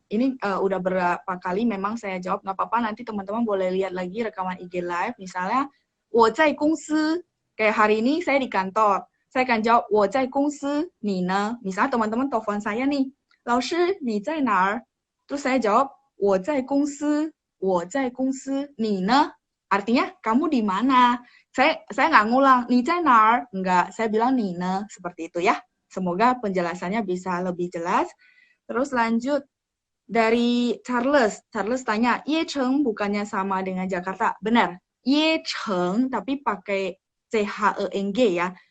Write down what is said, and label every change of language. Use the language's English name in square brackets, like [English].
[Indonesian] Ini udah berapa kali memang saya jawab, nggak apa-apa, nanti teman-teman boleh lihat lagi rekaman IG Live. Misalnya, [Chinese] 我在公司, [Indonesian] kayak hari ini saya di kantor. Saya akan jawab, [Chinese] 我在公司, 你呢? [Indonesian] Misalnya teman-teman telepon saya nih, [Chinese] 老师,你在哪儿? [Indonesian] Terus saya jawab, [Chinese] 我在公司, 我在公司, 你呢? [Indonesian] Artinya, kamu di mana? Saya nggak ngulang, [Chinese] 你在哪儿? [Indonesian] Enggak, saya bilang [Chinese] 你呢, [Indonesian] seperti itu ya. Semoga penjelasannya bisa lebih jelas. Terus lanjut dari Charles. Charles tanya, Yecheng bukannya sama dengan Jakarta? Benar. Yecheng tapi pakai CHENG ya.